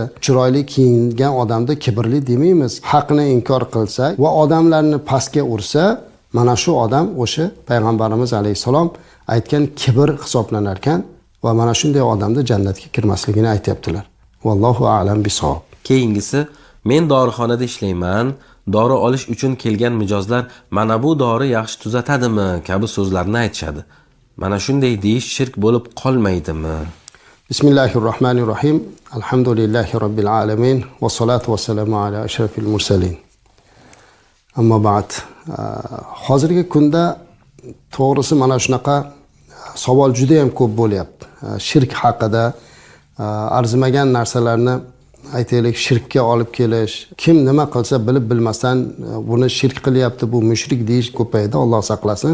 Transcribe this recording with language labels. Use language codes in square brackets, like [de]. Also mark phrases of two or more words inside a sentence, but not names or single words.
[uz] Chiroyli kiyingan odamda kibrli demaymiz. Haqni inkor qilsa va odamlarni pastga ursa, mana shu odam o'sha payg'ambarimiz alayhissalom aytgan kibr hisoblanar ekan va mana shunday odamni jannatga kirmasligini aytayaptilar. [ar] والله أعلم بالصواب. [uz] Keyingisi, men dorixonada ishlayman, dori olish uchun kelgan mijozlar mana bu dori yaxshi tuzatadimi kabi so'zlarni aytishadi. Mana shunday deyish shirk bo'lib qolmaydimi? [ar] بسم الله الرحمن الرحيم. الحمد لله رب العالمين والصلاة والسلام على أشرف المرسلين. أما بعد. [uz] Hozirgi kunda to'g'risi mana shunaqa savol juda ham ko'p bo'lyapti. Shirk haqida arzimagan narsalarni aytaylik shirkka olib kelish, kim nima qilsa bilib bilmasdan buni shirk qilyapti, bu mushrik deyish ko'paydi, Alloh saqlasin.